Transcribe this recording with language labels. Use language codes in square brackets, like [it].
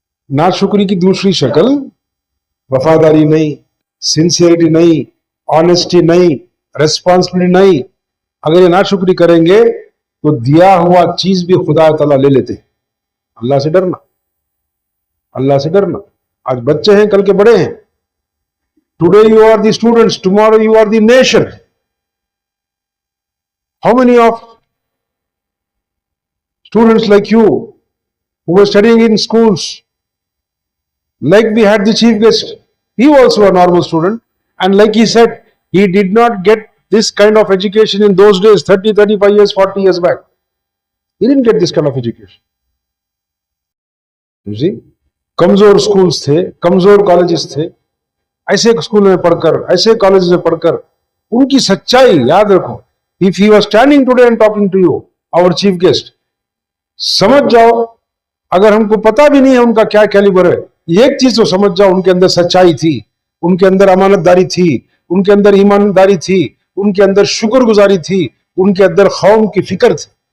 [ur] ناشکری کی دوسری شکل وفاداری نہیں, سنسیئرٹی نہیں, آنیسٹی نہیں, ریسپانسبلٹی نہیں. اگر یہ ناشکری کریں گے تو دیا ہوا چیز بھی خدا تعالیٰ لے لیتے ہیں. اللہ سے ڈرنا, اللہ سے ڈرنا. آج بچے ہیں, کل کے بڑے ہیں. [en] Today you are the students, tomorrow you are the nation. How many of students like you who were studying in schools, like we had the chief guest, he was also a normal student, and like he said, he did not get this kind of education in those days, 30, 35 years, 40 years back. He didn't get this kind of education. You see, [ur] کمزور schools تھے, کمزور colleges تھے. ایسے school میں پڑھ کر, ایسے college میں پڑھ کر, ان کی سچائی یاد رکھو. [en] If he was standing today and talking to you, our chief guest, [ur] سمجھ جاؤ, اگر ہم کو پتا بھی نہیں ہے ان کا کیا کیلیبر ہے, ایک چیز تو سمجھ جاؤ, ان کے اندر سچائی تھی, ان کے اندر امانت داری تھی, ان کے اندر ایمانداری تھی, ان کے اندر شکر گزاری تھی, ان کے اندر قوم کی فکر تھی.